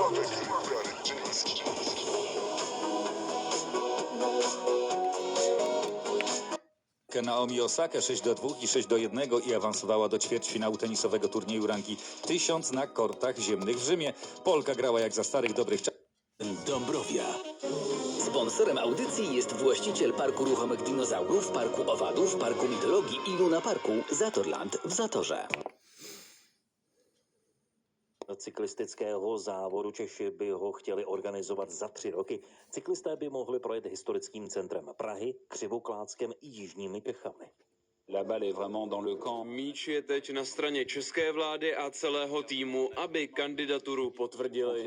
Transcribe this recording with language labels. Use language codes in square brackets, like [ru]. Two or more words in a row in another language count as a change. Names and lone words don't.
[pl] Naomi Osaka 6-2 i 6-1 i awansowała do ćwierćfinału tenisowego turnieju rangi 1000 na kortach ziemnych w Rzymie. Polka grała jak za starych dobrych czasów. Dąbrowia. Sponsorem audycji jest właściciel Parku Ruchomych Dinozaurów, Parku Owadów, Parku Mitologii i Luna Parku Zatorland w Zatorze. [cs] Cyklistického závodu Češi by ho chtěli organizovat za 3 roky. Cyklisté by mohli projet historickým centrem Prahy, Křivoklátskem i jižními Čechami. [fr] La balle est vraiment dans le camp. [cs] Míč je teď na straně české vlády a celého týmu, aby kandidaturu potvrdili.